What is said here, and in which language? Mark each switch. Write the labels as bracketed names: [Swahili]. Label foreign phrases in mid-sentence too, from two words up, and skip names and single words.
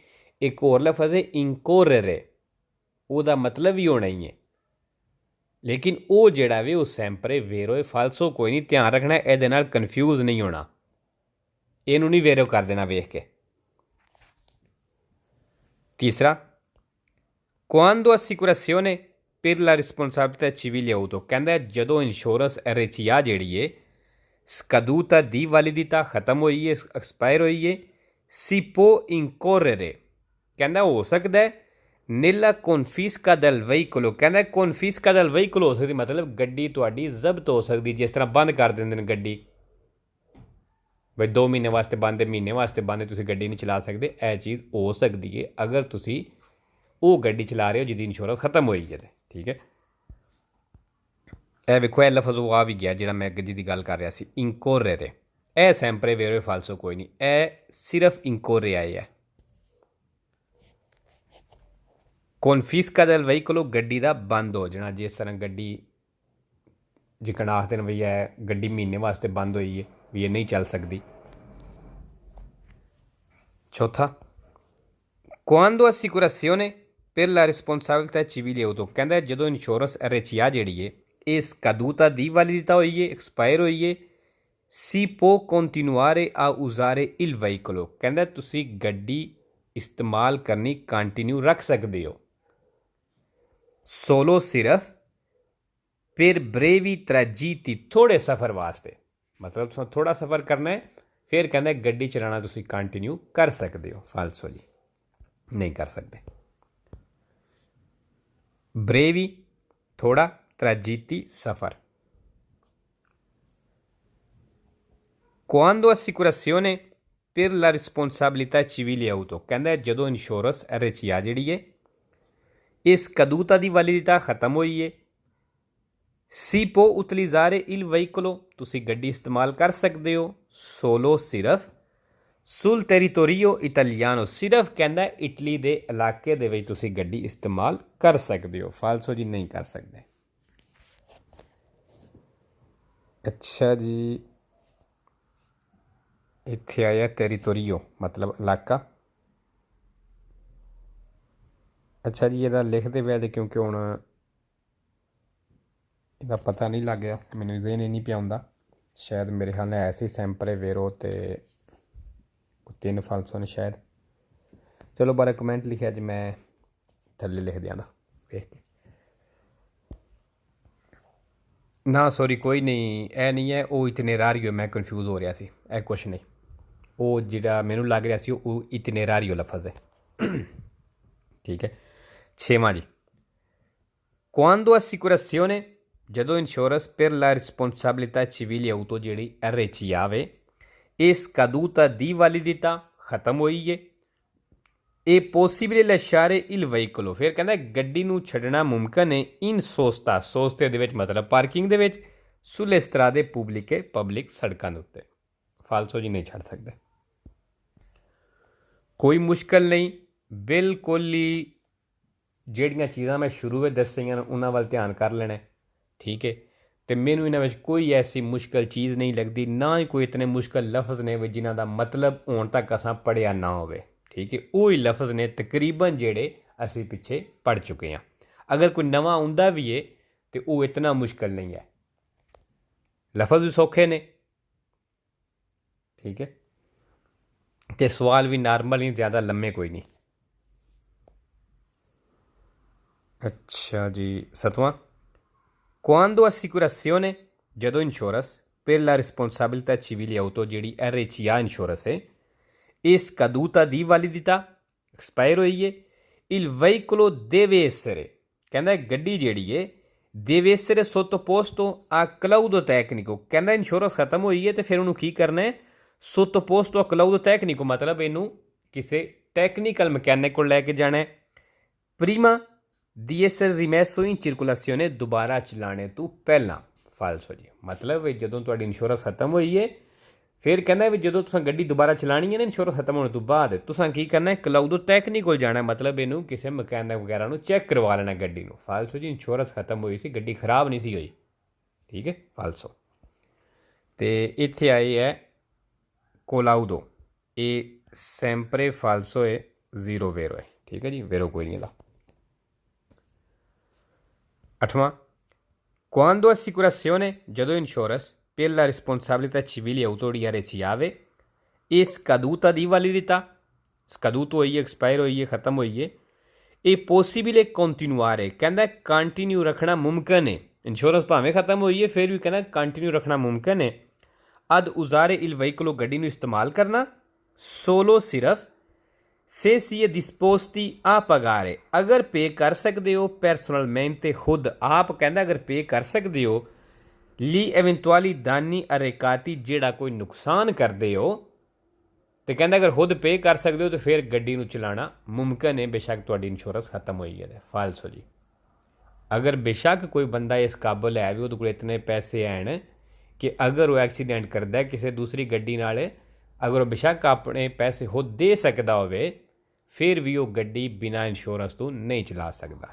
[Punjabi] ਇੱਕ ਹੋਰ ਲਫ਼ਜ਼ ਹੈ ਇੰਕੋਰਰੇ, ਉਹਦਾ ਮਤਲਬ ਵੀ ਹੋਣਾ ਹੀ ਹੈ, ਲੇਕਿਨ ਉਹ ਜਿਹੜਾ ਵੇ ਉਹ [Italian] sempre vero falso [Punjabi] ਕੋਈ ਨਹੀਂ। ਧਿਆਨ ਰੱਖਣਾ, ਇਹਦੇ ਨਾਲ ਕਨਫਿਊਜ਼ ਨਹੀਂ ਹੋਣਾ, ਇਹਨੂੰ ਨਹੀਂ ਵੇਰੋ ਕਰ ਦੇਣਾ ਵੇਖ ਕੇ। [Italian] ਤੀਸਰਾ quando assicurazione per la responsabilità civile auto, [Punjabi] ਕਹਿੰਦਾ ਜਦੋਂ ਇੰਸ਼ੋਰੈਂਸ ਅਰੇਚੀਆ ਜਿਹੜੀ ਹੈ scaduta ਦੀ validità ਖਤਮ ਹੋਈ ਹੈ, ਐਕਸਪਾਇਰ ਹੋਈ ਹੈ। [Italian] si può incorrere, [Punjabi] ਕਹਿੰਦਾ ਹੋ ਸਕਦਾ ਹੈ [Italian] nella confisca del veicolo, [Punjabi] ਕਹਿੰਦਾ [Italian] confisca del veicolo [Punjabi] ਹੋ ਸਕਦੀ, ਮਤਲਬ ਗੱਡੀ ਤੁਹਾਡੀ ਜ਼ਬਤ ਹੋ ਸਕਦੀ। ਜਿਸ ਤਰ੍ਹਾਂ ਬੰਦ ਕਰ ਦਿੰਦੇ ਨੇ ਗੱਡੀ, ਬਈ 2 ਮਹੀਨੇ ਵਾਸਤੇ ਬੰਦ ਹੈ, ਮਹੀਨੇ ਵਾਸਤੇ ਬੰਦ ਹੈ, ਤੁਸੀਂ ਗੱਡੀ ਨਹੀਂ ਚਲਾ ਸਕਦੇ। ਇਹ ਚੀਜ਼ ਹੋ ਸਕਦੀ ਹੈ ਅਗਰ ਤੁਸੀਂ ਉਹ ਗੱਡੀ ਚਲਾ ਰਹੇ ਹੋ ਜਿਹਦੀ ਇੰਸ਼ੋਰੈਂਸ ਖਤਮ ਹੋਈ ਹੈ। ਠੀਕ ਹੈ। ਇਹ ਵੇਖੋ, ਇਹ ਲਫ਼ਜ਼ ਉਹ ਆ ਵੀ ਗਿਆ ਜਿਹੜਾ ਮੈਂ ਗੱਡੀ ਦੀ ਗੱਲ ਕਰ ਰਿਹਾ ਸੀ, ਇੰਕੋਰੇਰੇ। ਇਹ [Italian] sempre vero falso [Punjabi] ਕੋਈ ਨਹੀਂ, ਇਹ ਸਿਰਫ ਇੰਕੋਰੇ ਆਏ ਹੈ। [Italian] confisca del veicolo, [Punjabi] ਗੱਡੀ ਦਾ ਬੰਦ ਹੋ ਜਾਣਾ। ਜਿਸ ਤਰ੍ਹਾਂ ਗੱਡੀ ਜਿਕਣ ਆਖਦੇ ਨੇ ਵੀ ਇਹ ਗੱਡੀ ਮਹੀਨੇ ਵਾਸਤੇ ਬੰਦ ਹੋਈ ਹੈ, ਵੀ ਇਹ ਨਹੀਂ ਚੱਲ ਸਕਦੀ। [Italian] ਚੌਥਾ quando assicurazione per la responsabilità civile auto, [Punjabi] ਕਹਿੰਦਾ ਜਦੋਂ ਇੰਸ਼ੋਰੈਂਸ ਅਰੇਚੀਆ ਜਿਹੜੀ ਹੈ ਇਹ scaduta ਦੀ validità ਹੋਈ ਹੈ, ਐਕਸਪਾਇਰ ਹੋਈ ਹੈ। [Italian] si può continuare a usare il veicolo, [Punjabi] ਕਹਿੰਦਾ ਤੁਸੀਂ ਗੱਡੀ ਇਸਤੇਮਾਲ ਕਰਨੀ ਕੰਟੀਨਿਊ ਰੱਖ ਸਕਦੇ ਹੋ। [Italian] solo ਸਿਰਫ per brevi tragitti, [Punjabi] ਥੋੜੇ ਸਫ਼ਰ ਵਾਸਤੇ, ਮਤਲਬ ਤੁਸੀਂ ਥੋੜਾ ਸਫ਼ਰ ਕਰਨਾ ਹੈ, ਫਿਰ ਕਹਿੰਦਾ ਗੱਡੀ ਚਲਾਉਣਾ ਤੁਸੀਂ ਕੰਟੀਨਿਊ ਕਰ ਸਕਦੇ ਹੋ। ਫਾਲਸੋ ਜੀ, ਨਹੀਂ ਕਰ ਸਕਦੇ। ਬਰੇਵੀ ਥੋੜਾ, tragitti ਸਫ਼ਰ। [Italian] quando assicurazione per la responsabilità civile auto, [Punjabi] ਕਹਿੰਦਾ ਜਦੋਂ ਇੰਸ਼ੋਰੈਂਸ ਅਰੇਚੀਆ ਜਿਹੜੀ ਹੈ ਇਹ scaduta ਦੀ validità ਖਤਮ ਹੋਈ ਹੈ। [Italian] si può utilizzare il veicolo, [Punjabi] ਤੁਸੀਂ ਗੱਡੀ ਇਸਤੇਮਾਲ ਕਰ ਸਕਦੇ ਹੋ। [Italian] solo ਸਿਰਫ sul territorio italiano, [Punjabi] ਸਿਰਫ ਕਹਿੰਦਾ ਇਟਲੀ ਦੇ ਇਲਾਕੇ ਦੇ ਵਿੱਚ ਤੁਸੀਂ ਗੱਡੀ ਇਸਤੇਮਾਲ ਕਰ ਸਕਦੇ ਹੋ। ਫਾਲਸੋ ਜੀ, ਨਹੀਂ ਕਰ ਸਕਦੇ। ਅੱਛਾ ਜੀ, ਇੱਥੇ ਆਇਆ ਟੇਰੀਟੋਰੀਓ ਮਤਲਬ ਇਲਾਕਾ। ਅੱਛਾ ਜੀ, ਇਹਦਾ ਲਿਖਦੇ ਪਏ ਤੇ ਕਿਉਂਕਿ ਹੁਣ ਇਹਦਾ ਪਤਾ ਨਹੀਂ ਲੱਗ ਗਿਆ, ਮੈਨੂੰ ਦੇਣ ਹੀ ਨਹੀਂ ਪਿਆ ਹੁੰਦਾ। ਸ਼ਾਇਦ ਮੇਰੇ ਖ਼ਿਆਲ ਨਾਲ ਐਸੇ [Italian] sempre vero [Punjabi] ਤੇ 3 ਫਾਲਸੋ ਨੇ ਸ਼ਾਇਦ। ਚਲੋ ਬਾਰਾ ਕਮੈਂਟ ਲਿਖਾ ਜੀ, ਮੈਂ ਥੱਲੇ ਲਿਖ ਦਿੱਤਾ ਦੇਖ ਕੇ। ਨਾ ਸੌਰੀ ਕੋਈ ਨਹੀਂ, ਏ ਨਹੀਂ ਹੈ ਉਹ ਇਤਨੇਰਾਰੀਓ, ਮੈਂ ਕਨਫਿਊਜ਼ ਹੋ ਰਿਹਾ ਸੀ, ਏ ਕੁਝ ਨਹੀਂ। ਉਹ ਜਿਹੜਾ ਮੈਨੂੰ ਲੱਗ ਰਿਹਾ ਸੀ ਉਹ ਇਤਨੇਰਾਰੀਓ ਲਫ਼ਜ਼ ਹੈ। ਠੀਕ ਹੈ। 6ਵਾਂ ਜੀ, [Italian] quando assicurazione, [Punjabi] ਜਦੋਂ ਇੰਸ਼ੋਰੈਂਸ [Italian] per la responsabilità civile auto ਜਿਹੜੀ RCA è scaduta di validità, [Punjabi] ਖਤਮ ਹੋਈ ਏ, [Italian] è possibile lasciare il veicolo, [Punjabi] ਫਿਰ ਕਹਿੰਦਾ ਗੱਡੀ ਨੂੰ ਛੱਡਣਾ ਮੁਮਕਿਨ ਹੈ [Italian] in sosta, [Punjabi] ਸੋਸਤੇ ਦੇ ਵਿੱਚ ਮਤਲਬ ਪਾਰਕਿੰਗ ਦੇ ਵਿੱਚ, [Italian] sulle strade pubbliche, [Punjabi] ਪਬਲਿਕ ਸੜਕਾਂ ਦੇ ਉੱਤੇ। ਫਾਲਸੋ ਜੀ ਨਹੀਂ ਛੱਡ ਸਕਦੇ। ਕੋਈ ਮੁਸ਼ਕਲ ਨਹੀਂ, ਬਿਲਕੁਲ ਹੀ ਜਿਹੜੀਆਂ ਚੀਜ਼ਾਂ ਮੈਂ ਸ਼ੁਰੂ ਵਿੱਚ ਦੱਸੀਆਂ ਉਹਨਾਂ ਵੱਲ ਧਿਆਨ ਕਰ ਲੈਣਾ। ਠੀਕ ਹੈ। ਤੋ ਮੈਨੂੰ ਇਨ੍ਹੋਂਨੇ ਕੋਈ ਐਸੀ ਮੁਸ਼ਕਲ ਚੀਜ਼ ਨਹੀਂ ਲੱਗਦੀ, ਨਾ ਹੀ ਕੋਈ ਇਤਨੇ ਮੁਸ਼ਕਲ ਲਫ਼ਜ਼ ਨੇ ਜਿਨ੍ਹੋਂ ਕਾ ਮਤਲਬ ਹੁਣ ਤੱਕ ਅਸਾਂ ਪੜ੍ਹਿਆ ਨਾ ਹੋ। ਠੀਕ ਹੈ। ਵਹੀ ਲਫ਼ਜ਼ ਨੇ ਤਕਰੀਬਨ ਜਿਹੜੇ ਅਸੀਂ ਪਿੱਛੇ ਪੜ੍ਹ ਚੁੱਕੇ ਹੈਂ। ਅਗਰ ਕੋਈ ਨਵਾਂ ਆਉਂਦਾ ਭੀ ਹੈ ਤੋ ਉਹ ਇਤਨਾ ਮੁਸ਼ਕਲ ਨਹੀਂ ਹੈ, ਲਫ਼ਜ਼ ਭੀ ਸੌਖੇ ਨੇ। ਠੀਕ ਹੈ। ਤੋ ਸਵਾਲ ਭੀ ਨੌਰਮਲ ਹੀ, ਜ਼ਿਆਦਾ ਲੰਮੇ ਕੋਈ ਨਹੀਂ। ਅੱਛਾ ਜੀ, 7ਵਾਂ, [Italian] quando assicurazione, [Punjabi] ਜਦੋਂ ਇੰਸ਼ੋਰੈਂਸ [Italian] per la responsabilità civile auto [Punjabi] ਜਿਹੜੀ RCA ਇੰਸ਼ੋਰੈਂਸ ਹੈ [Italian] è scaduta di validità, [Punjabi] ਐਕਸਪਾਇਰ ਹੋਈ ਹੈ, [Italian] il veicolo deve essere, [Punjabi] ਕਹਿੰਦਾ ਗੱਡੀ ਜਿਹੜੀ ਹੈ [Italian] deve essere sottoposto a claudo tecnico, [Punjabi] ਕਹਿੰਦਾ ਇੰਸ਼ੋਰੈਂਸ ਖਤਮ ਹੋਈ ਹੈ ਤੇ ਫਿਰ ਉਹਨੂੰ ਕੀ ਕਰਨਾ ਹੈ, [Italian] sottoposto a claudo tecnico, [Punjabi] ਮਤਲਬ ਇਹਨੂੰ ਕਿਸੇ ਟੈਕਨੀਕਲ ਮਕੈਨਿਕ ਕੋਲ ਲੈ ਕੇ ਜਾਣਾ ਹੈ, [Italian] prima di essere rimesso in circolazione, [Punjabi] ਦੋਬਾਰਾ ਚਲਾਨੇ ਤੋ ਪਹਿਲਾ। ਫਾਲਸੋ ਜੀ, ਮਤਲਬ ਜਦੋਂ ਤੁਹਾਡੀ ਇੰਸ਼ੋਰੈਂਸ ਖਤਮ ਹੋਈ ਹੈ ਫਿਰ ਕਹਿੰਦਾ ਵੀ ਜਦੋਂ ਤੁਸੀਂ ਗੱਡੀ ਦੁਬਾਰਾ ਚਲਾਣੀ ਹੈ ਨਾ ਇੰਸ਼ੋਰੈਂਸ ਖਤਮ ਹੋਣ ਤੋਂ ਬਾਅਦ ਤੁਸੀਂ ਕੀ ਕਰਨਾ ਹੈ, ਕਲਾਊਡੋ ਟੈਕਨੀਕ ਕੋਲ ਜਾਣਾ, ਮਤਲਬ ਇਹਨੂੰ ਕਿਸੇ ਮਕੈਨਿਕ ਵਗੈਰਾ ਨੂੰ ਚੈੱਕ ਕਰਵਾ ਲੈਣਾ ਗੱਡੀ ਨੂੰ। ਫਾਲਸੋ ਜੀ, ਇੰਸ਼ੋਰੈਂਸ ਖਤਮ ਹੋਈ ਸੀ, ਗੱਡੀ ਖਰਾਬ ਨਹੀਂ ਸੀ ਹੋਈ। ਠੀਕ ਹੈ। ਫਾਲਸੋ। ਤੇ ਇੱਥੇ ਆਏ ਹੈ ਕੋਲਾਊਡੋ, ਇਹ [Italian] sempre falso [Punjabi] ਹੈ, [Italian] zero vero [Punjabi] ਹੈ। ਠੀਕ ਹੈ ਜੀ, ਵੇਰੋ ਕੋਈ ਨਹੀਂ ਇਹਦਾ। 8ਵਾਂ, [Italian] quando assicurazione, [Punjabi] ਜਦੋਂ ਇੰਸ਼ੋਰੈਂਸ [Italian] per la responsabilità civile auto di RCA è scaduta di validità, scaduto [Punjabi] ਹੋਈ ਹੈ, ਐਕਸਪਾਇਰ ਹੋਈ ਹੈ, ਖਤਮ ਹੋਈ ਹੈ, [Italian] è possibile continuare, [Punjabi] ਕਹਿੰਦਾ ਕੰਟੀਨਿਊ ਰੱਖਣਾ ਮੁਮਕਿਨ ਹੈ। ਇੰਸ਼ੋਰੈਂਸ ਭਾਵੇਂ ਖਤਮ ਹੋਈ ਹੈ ਫਿਰ ਵੀ ਕਹਿੰਦਾ ਕੰਟੀਨਿਊ ਰੱਖਣਾ ਮੁਮਕਿਨ ਹੈ। [Italian] ad usare il veicolo, [Punjabi] ਗੱਡੀ ਨੂੰ ਇਸਤੇਮਾਲ ਕਰਨਾ, [Italian] solo ਸਿਰਫ [Punjabi] se si è disposti a pagare, ਅਗਰ ਪੇ ਕਰ ਸਕਤੇ ਹੋ personalmente ਖ਼ੁਦ ਆਪ, ਕਹਿਤਾ ਅਗਰ ਪੇ ਕਰ ਸਕਤੇ ਹੋ [Italian] li eventuali danni arrecati, [Punjabi] ਜਿਹੜਾ ਕੋਈ ਨੁਕਸਾਨ ਕਰਤੇ ਹੋ ਤੋ ਕਹਿਤਾ ਅਗਰ ਖ਼ੁਦ ਪੇ ਕਰ ਸਕਤੇ ਹੋ ਤੋ ਫਿਰ ਗੱਡੀ ਨੂੰ ਚਲਾਨਾ ਮੁਮਕਿਨ ਹੈ, ਬੇਸ਼ੱਕ ਤੁਹਾਡੀ ਇੰਸ਼ੋਰੈਂਸ ਖ਼ਤਮ ਹੁਈ ਹੈ। ਫਾਲਸੋ ਜੀ, ਅਗਰ ਬੇਸ਼ੱਕ ਕੋਈ ਬੰਦਾ ਇਸ ਕਾਬਲ ਹੈ ਭੀ ਉਹਦੇ ਕੋਲ ਇਤਨੇ ਪੈਸੇ ਹੈਂ ਕਿ ਅਗਰ ਉਹ ਐਕਸੀਡੈਂਟ ਕਰਤਾ ਹੈ ਕਿਸੀ ਦੂਸਰੀ ਗੱਡੀ ਨਾਲ, ਅਗਰ ਉਹ ਬੇਸ਼ੱਕ ਅਪਨੇ ਪੈਸੇ ਖ਼ੁਦ ਦੇ ਸਕਤਾ ਹੋਵੇ ਫਿਰ ਭੀ ਉਹ ਗੱਡੀ ਬਿਨਾ ਇੰਸ਼ੋਰੈਂਸ ਤੋ ਨਹੀਂ ਚਲਾ ਸਕਤਾ।